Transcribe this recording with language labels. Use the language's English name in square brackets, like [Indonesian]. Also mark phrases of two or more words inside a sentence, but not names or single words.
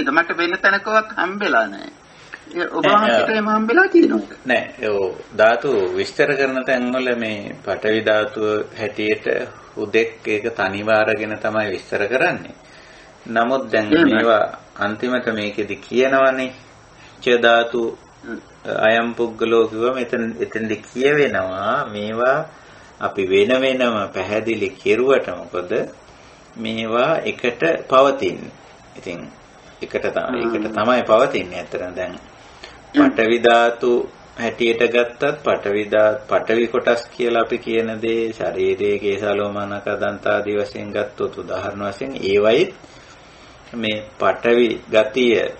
[Sinhala] මට වෙන තැනකවත් හම්බෙලා නැහැ. ඔබ වහන්සේට එහෙම හම්බෙලා තියෙනවද? නෑ. ඔව් ධාතු විස්තර කරන තැන්වල මේ පඨවි ධාතුව හැටියට උදෙක් ඒක තනිව අරගෙන තමයි විස්තර කරන්නේ. නමුත් දැන් මේවා අන්තිමට මේකෙදි කියනවනේ [Pali] ච ධාතු අයම් පුද්ගලෝ [Sinhala] කිව්වම එතෙන්දි කියවෙනවා මේවා අපි වෙන වෙනම පැහැදිලි කෙරුවට මොකද මේවා එකට පවතින්නේ. ඉතින් එකට තමයි පවතින්නේ. ඇත්තටම දැන් පඨවි ධාතු හැටියට ගත්තත් පඨවි කොටස් කියලා අපි කියන දේ ශරීරයේ කේසාලෝමනක දන්තාදී වශයෙන් ගත්තොත් උදාහරණ වශයෙන් ඒවයි මේ පඨවි ගතිය